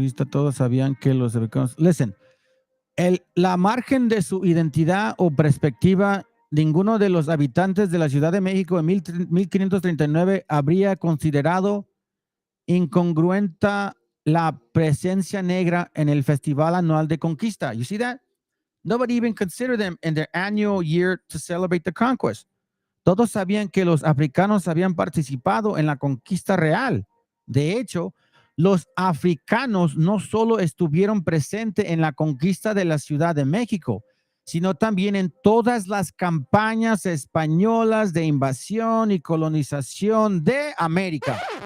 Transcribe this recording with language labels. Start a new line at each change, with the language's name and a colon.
Spanish: Todos sabían que los americanos. Listen, la margen de su identidad o perspectiva, ninguno de los habitantes de la Ciudad de México en 1539 habría considerado incongruente la presencia negra en el Festival Anual de Conquista.
English: You see that? Nobody even considered them in their annual year to celebrate the conquest.
Spanish: Todos sabían que los africanos habían participado en la conquista real. De hecho, los africanos no solo estuvieron presentes en la conquista de la Ciudad de México, sino también en todas las campañas españolas de invasión y colonización de América.